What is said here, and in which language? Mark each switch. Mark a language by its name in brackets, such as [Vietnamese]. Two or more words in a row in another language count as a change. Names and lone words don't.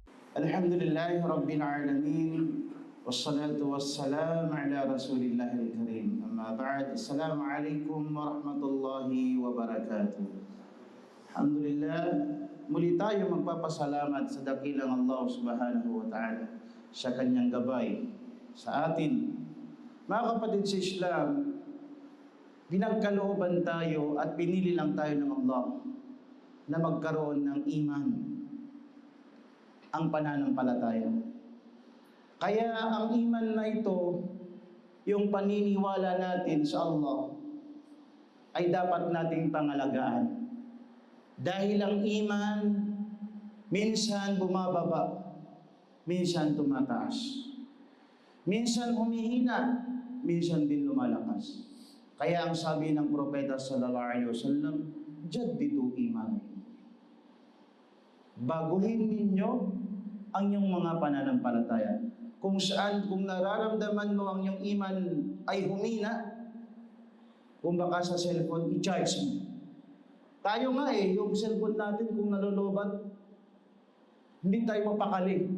[Arabic] الحمد لله رب العالمين. والصلاة والسلام على رسول الله الكريم. أما بعد. السلام عليكم ورحمة الله وبركاته. Alhamdulillah, [Filipino] muli tayo magpapasalamat sa dakilang Allah [Arabic] سبحانه وتعالى [Filipino] sa kanyang gabay sa atin. Mga kapatid sa Islam, pinagkalooban tayo at pinili lang tayo ng Allah na magkaroon ng iman, ang pananampalataya. Kaya ang iman na ito, yung paniniwala natin sa Allah, ay dapat nating pangalagaan. Dahil ang iman, minsan bumababa, minsan tumataas. Minsan humihina, minsan din lumalakas. Kaya ang sabi ng propeta [Arabic] صلى الله عليه وسلم, جددوا إيمان. [Filipino] Baguhin ninyo ang iyong mga pananampalataya. Kung nararamdaman mo ang iyong iman ay humina, kung baka sa cellphone, i-charge mo. Tayo nga yung cellphone natin kung nalolobat, hindi tayo mapakali.